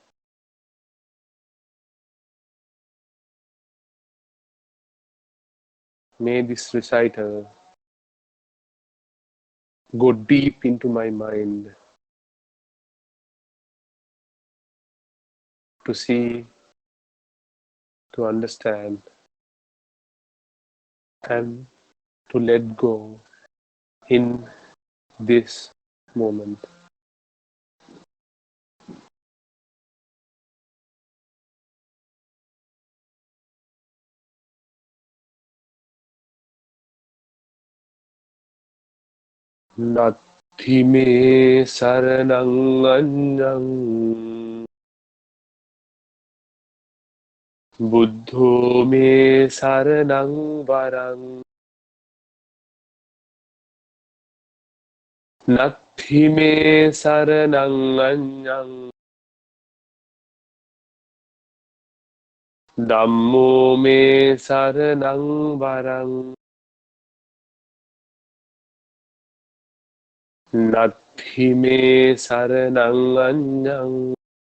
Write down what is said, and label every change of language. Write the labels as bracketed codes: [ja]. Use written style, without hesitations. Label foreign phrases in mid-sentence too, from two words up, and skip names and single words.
[en] May this recital go deep into my mind to see, to understand, and to let go in this moment. [pi] Natti me saranang anyang buddho me saranang varang Natti me saranang anyang Dhammo me saranang varang Natti me saranang anyang